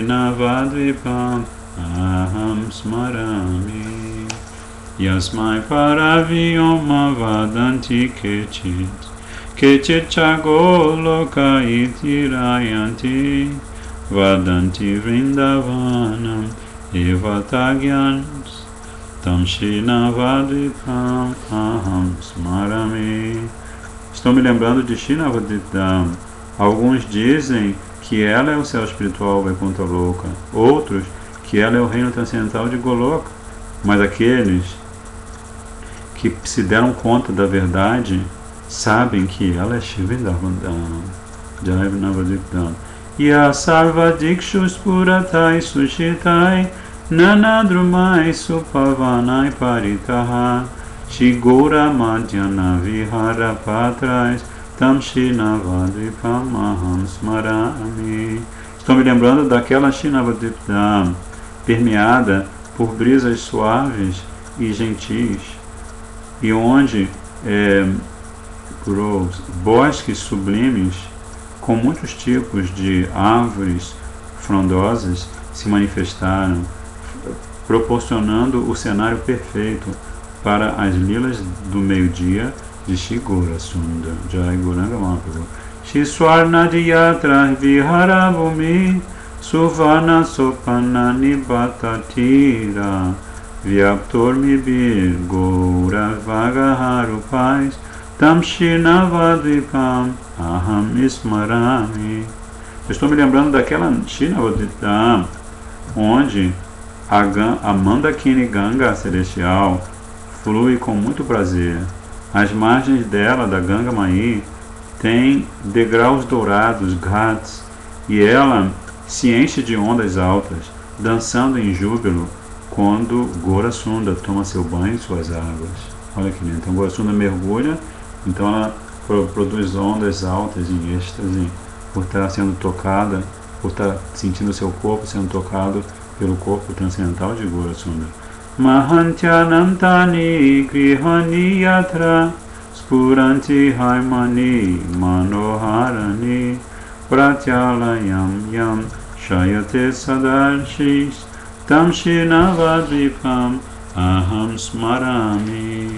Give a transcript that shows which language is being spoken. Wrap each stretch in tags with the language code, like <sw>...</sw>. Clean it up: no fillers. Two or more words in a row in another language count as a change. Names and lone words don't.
<sa>नवद्वीपं अहं स्मरामि यस्मै परव्योम वदन्ति केचित् केचिच् चगोलोक इतीरयन्ति वदन्ति वृन्दावनम् एवतज्ञांस् तं श्री नवद्वीपं अहं स्मरामि.</sa> <pt>Estou me lembrando de Shri Navadvipam. Alguns dizem que ela é o céu espiritual Vaikuntha Loka, outros que ela é o reino transcendental de Goloka, mas aqueles que se deram conta da verdade sabem que ela é Shri Vrindavan,</pt> <sa>या सर्व दिक्षुस् पुरतै सुशितै नानाद्रुमै सुपवनै परितः शिगोर मध्यन विहार पात्रैस् तं शिनवद्वीपं अहं स्मरामि.</sa> <pt>Estou me lembrando daquela Shinavadvipam permeada por brisas suaves e gentis, e onde bosques sublimes com muitos tipos de árvores frondosas se manifestaram, proporcionando o cenário perfeito para as lilas do meio-dia de Shri Gaurasundara.</pt> <sa>जय गौराङ्ग महाप्रभु। श्री स्वर्णदीयत्र विहारभूमि सुवर्ण सोपान निबततीर व्याप्तोर् मिबिर् गौर वगहरूपैस् तं शिनवद्वीपं अहं इस्मरामि.</sa> <pt>Estou me lembrando daquela Shinavadvipam onde a Mandakini Ganga celestial flui com muito prazer. As margens dela, da Ganga Mai, tem degraus dourados, ghats, e ela se enche de ondas altas, dançando em júbilo quando Gaurasundara toma seu banho em suas águas. Olha que lindo. Então Gaurasundara mergulha, então ela produz ondas altas em êxtase por estar sendo tocada, por estar sentindo seu corpo sendo tocado pelo corpo transcendental de Gaurasundara.</pt> <sa>महान्त्यनन्तानि गृहाणि यत्र स्फुरन्ति हैमानि मनोहराणि प्रत्यालयं यं शयते सदर्शिस् तं शिनवद्वीपं अहं स्मरामि.</sa>